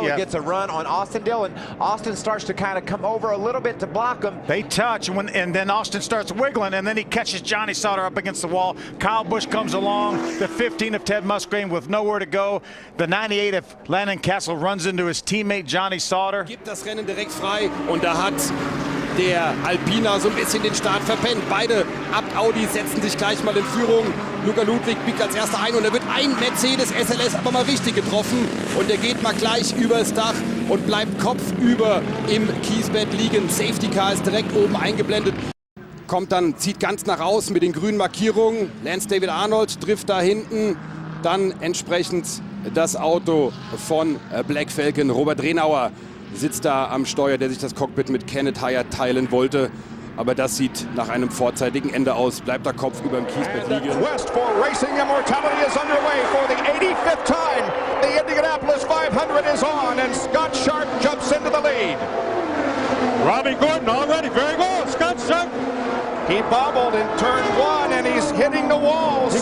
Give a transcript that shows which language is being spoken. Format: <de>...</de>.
<en>gets a run on Austin Dillon. Austin starts to kind of come over a little bit to block him. They touch, and then Austin starts wiggling, and then he catches Johnny Sauter up against the wall. Kyle Busch comes along. The 15 of Ted Musgrave with nowhere to go. The 98 of Landon Castle runs into his teammate Johnny Sauter.</en> <de>Gibt das Rennen direkt frei, und da hat der Alpina so ein bisschen den Start verpennt. Beide Abt-Audis setzen sich gleich mal in Führung. Luca Ludwig biegt als erster ein, und da wird ein Mercedes SLS aber mal richtig getroffen, und der geht mal gleich übers Dach und bleibt kopfüber im Kiesbett liegen. Safety Car ist direkt oben eingeblendet. Kommt dann, zieht ganz nach außen mit den grünen Markierungen. Lance David Arnold trifft da hinten. Dann entsprechend das Auto von Black Falcon. Robert Renauer sitzt da am Steuer, der sich das Cockpit mit Kenneth Hyatt teilen wollte. Aber das sieht nach einem vorzeitigen Ende aus. Bleibt der Kopf über dem Kiesbett liegen.</de> <en>Quest for racing immortality is underway for the 85th time. The Indianapolis 500 is on, and Scott Sharp jumps into the lead. Robbie Gordon already very good. Scott Sharp. He bobbled in turn 1, and he's hitting the walls.</en>